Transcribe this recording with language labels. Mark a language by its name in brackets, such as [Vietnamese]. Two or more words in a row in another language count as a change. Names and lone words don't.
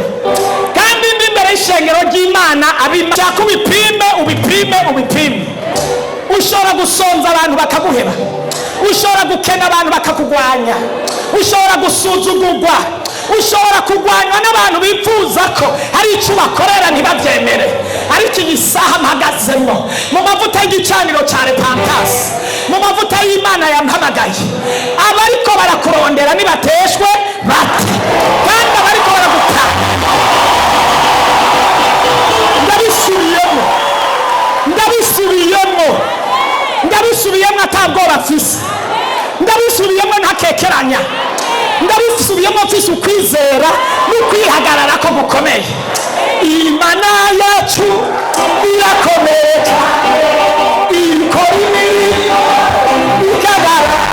[Rundi] kandi ndi imbere y'ishengero ry'Imana abimashaka ubipime ushobora gusonza abantu bakaguheba ushobora gukena abantu bakakugwanya ushobora gusuzugurwa ushobora kugwanywa n'abantu bifuza ko hari icyo bakorera ntibabyemere ariko iyi saha mpagazemo mu mavuta y'igicaniro cya repentance mu mavuta y'Imana yampamagaye abariko barakurondera nibateshwe bate kandi abariko baragutaha ndabisubiyemo atabwoba mfise ndabisubiyemo ntakekeranya ndabisubiyemo mfise ukwizera n'ukwihagarara ko gukomeye Imana yacu irakomeye ikora imirimo ikagara